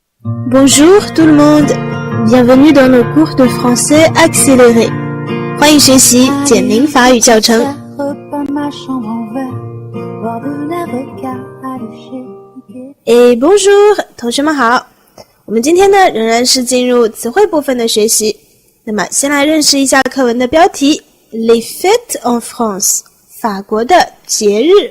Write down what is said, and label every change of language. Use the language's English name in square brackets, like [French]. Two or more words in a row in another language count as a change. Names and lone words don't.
[French] Bonjour tout le monde, bienvenue dans nos cours de français accéléré. [Chinese] 欢迎学习简明法语教程。Bonjour， 同学们好。我们今天呢仍然是进入词汇部分的学习。那么先来认识一下课文的标题 [French] Les fêtes en France， [Chinese] 法国的节日。